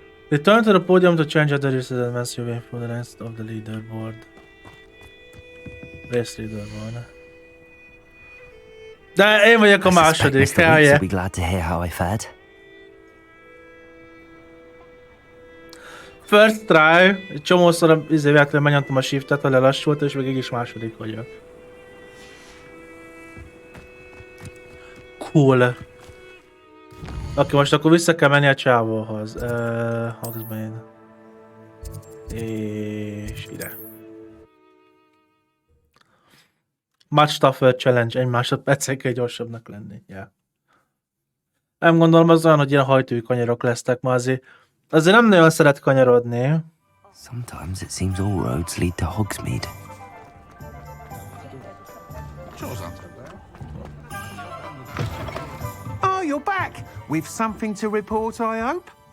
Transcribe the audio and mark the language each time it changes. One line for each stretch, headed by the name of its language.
English: Return to the podium to change other races and advance your way for the rest of the leaderboard. Race leaderboard.
Hungarian: De én vagyok a második,
English: Mr. Weeks will be glad to hear how I fared. First try.
Hungarian: Egy csomószor véletlenül megnyomtam a shiftet, a lelassult, és végig is második vagyok. Cool. Oké, most akkor vissza kell menni a csávóhoz. Hogsbane. És ide.
English: Much tougher challenge.
Hungarian: 1 másodperccel kell gyorsabbnak lenni. Yeah. Nem gondolom az olyan, hogy ilyen hajtői kanyarok lesznek ma azért nem nagyon szeret kanyarodni.
English: Sometimes it seems all roads lead to Hogsmeade. Oh, you're back! With something to report, I hope?